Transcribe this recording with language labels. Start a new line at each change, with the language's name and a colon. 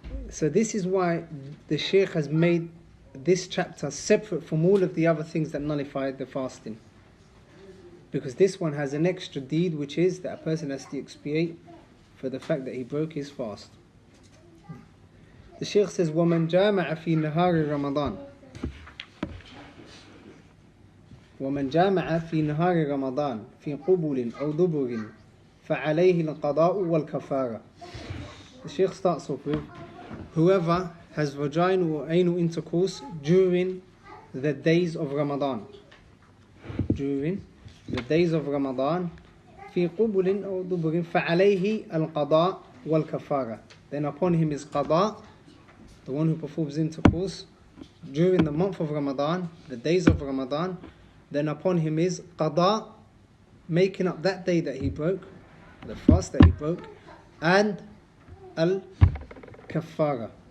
English: So this is why the Shaykh has made this chapter separate from all of the other things that nullify the fasting. Because this one has an extra deed, which is that a person has to expiate for the fact that he broke his fast.
Arabic: The Shaykh says, وَمَنْ جَامَعَ فِي نَهَارِ رَمَضَانِ وَمَنْ جَامَعَ فِي نَهَارِ رَمَضَانِ فِي قُبُلٍ أَوْ دُبُرٍ فَعَلَيْهِ الْقَضَاءُ وَالْكَفَارَةُ.
English: The Shaykh starts off with, whoever has vaginal or anal intercourse during the days of Ramadan. During the days of Ramadan,
Arabic: في قبل أو دبر فعليه القضاء والكفارة.
English: Then upon him is qada, the one who performs intercourse during the month of Ramadan, the days of Ramadan. Then upon him is qada, making up that day that he broke, the fast that he broke, and al-kafara.